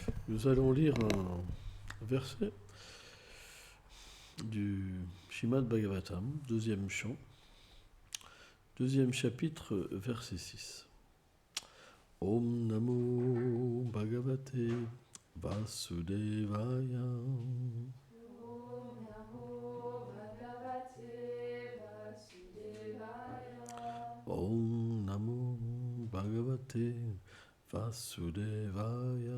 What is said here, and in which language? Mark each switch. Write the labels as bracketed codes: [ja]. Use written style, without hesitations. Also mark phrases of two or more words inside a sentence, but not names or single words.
[fr] Nous allons lire un verset du Srimad Bhagavatam, deuxième chant, deuxième chapitre, verset 6. [sa] ॐ नमो भगवते वासुदेवाय. ॐ नमो भगवते वासुदेवाय. ॐ नमो भगवते वासुदेवाय.